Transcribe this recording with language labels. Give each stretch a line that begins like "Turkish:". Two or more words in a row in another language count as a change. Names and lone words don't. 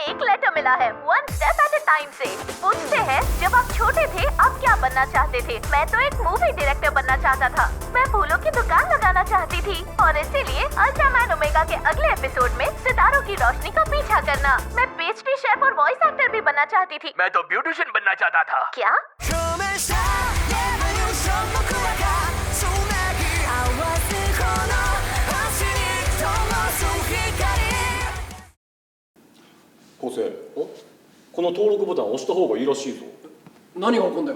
Hindi: लेटर मिला है, वन स्टेप एट अ टाइम से। पूछते हैं, जब आप छोटे थे आप क्या बनना चाहते थे? मैं तो एक
English: movie director
Hindi: बनना चाहता था। मैं फूलों की दुकान लगाना चाहती थी और इसीलिए अल्ट्रामैन ओमेगा के अगले एपिसोड में सितारों की रोशनी का पीछा करना। मैं
English: pastry chef
Hindi: और
English: voice actor
Hindi: भी बनना चाहती थी। मैं तो ब्यूटिशियन बनना चाहता था। क्या?
Japanese: 昴生、この登録ボタン押した方がいいらしいぞ。何が起こるんだよ。